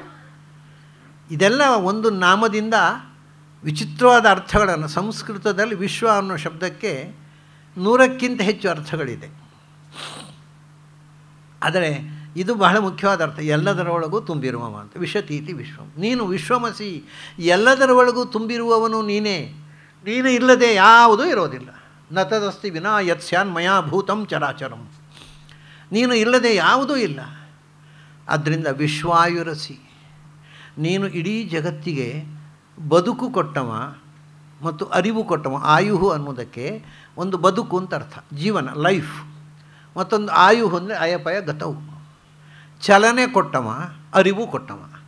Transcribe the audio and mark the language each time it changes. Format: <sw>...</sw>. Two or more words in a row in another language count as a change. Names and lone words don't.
<kn>ಇದೆಲ್ಲ ಒಂದು ನಾಮದಿಂದ ವಿಚಿತ್ರವಾದ ಅರ್ಥಗಳನ್ನು, ಸಂಸ್ಕೃತದಲ್ಲಿ ವಿಶ್ವ ಅನ್ನೋ ಶಬ್ದಕ್ಕೆ 100ಕ್ಕಿಂತ ಹೆಚ್ಚು ಅರ್ಥಗಳಿದೆ. ಆದರೆ ಇದು ಬಹಳ ಮುಖ್ಯವಾದ ಅರ್ಥ, ಎಲ್ಲದರೊಳಗೂ ತುಂಬಿರುವವ ಅಂತ.</kn> <sa>ವಿಶತೀತಿ ವಿಶ್ವಂ,</sa> <kn>ನೀನು ವಿಶ್ವಮಸಿ, ಎಲ್ಲದರ ಒಳಗೂ ತುಂಬಿರುವವನು ನೀನೇ. ನೀನು ಇಲ್ಲದೆ ಯಾವುದೂ ಇರೋದಿಲ್ಲ.</kn> <sa>ನ ತದಸ್ತಿ ವಿನಾ ಯತ್ಸ್ಯಾನ್ ಮಯಾ ಭೂತಂ ಚರಾಚರಂ.</sa> <kn>ನೀನು ಇಲ್ಲದೆ ಯಾವುದೂ ಇಲ್ಲ. ಆದ್ದರಿಂದ ವಿಶ್ವಾಯುರಸಿ, ನೀನು ಇಡೀ ಜಗತ್ತಿಗೆ ಬದುಕು ಕೊಟ್ಟವ ಮತ್ತು ಅರಿವು ಕೊಟ್ಟವ. ಆಯುಹು ಅನ್ನೋದಕ್ಕೆ ಒಂದು ಬದುಕು ಅಂತ ಅರ್ಥ, ಜೀವನ, ಲೈಫ್. ಮತ್ತೊಂದು ಆಯುಹು ಅಂದರೆ ಅಯಪಯ ಗತವು, ಚಲನೆ ಕೊಟ್ಟವ, ಅರಿವು ಕೊಟ್ಟವ.</kn>